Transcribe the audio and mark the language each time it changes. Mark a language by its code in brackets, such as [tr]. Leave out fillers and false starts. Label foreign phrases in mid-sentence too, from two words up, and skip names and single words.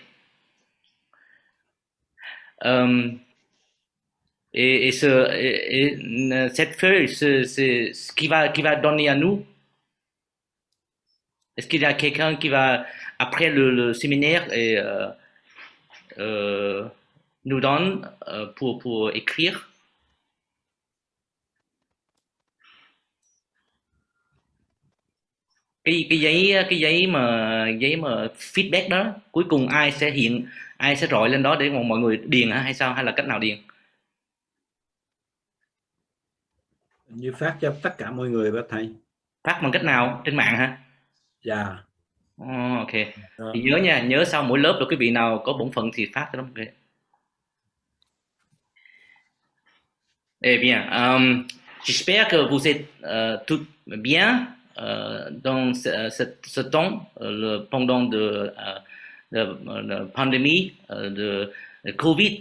[fr] Et cette feuille, c'est ce qui va donner à nous. Est-ce qu'il y a quelqu'un qui va, après le séminaire, nous donne pour écrire? [vi] Cái giấy mà feedback đó, cuối cùng ai sẽ rọi lên đó để mọi người điền hả, hay sao, hay là cách nào điền? Như phát cho tất cả mọi người đó thầy. Phát bằng cách nào, trên mạng hả? Dạ. Ok. Thì nhớ nha, nhớ sau mỗi lớp rồi quý vị nào có bổn phận thì phát cho nó. Okay. [fr] Eh bien, j'espère que vous êtes tous bien dans ce temps pendant la pandémie de Covid.